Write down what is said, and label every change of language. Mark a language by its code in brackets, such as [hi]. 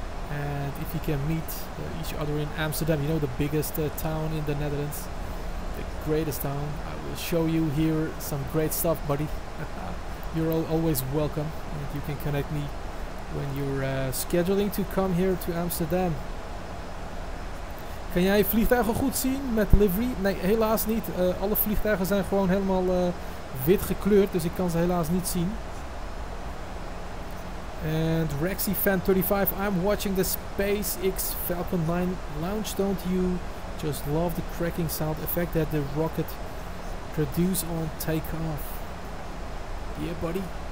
[en] And if you can meet each other in Amsterdam, you know, the biggest town in the Netherlands, the greatest town, I will show you here some great stuff, buddy. You're always welcome, and you can connect me when you're scheduling to come here to Amsterdam. [nl] Kan jij vliegtuigen goed zien met livery? Nee, helaas niet. Alle vliegtuigen zijn gewoon helemaal wit gekleurd, dus ik kan ze helaas niet zien. [en] And Rexy Fan 35, I'm watching the SpaceX Falcon 9 launch. Don't you just love the cracking sound effect that the rocket produces on takeoff? Yeah, buddy.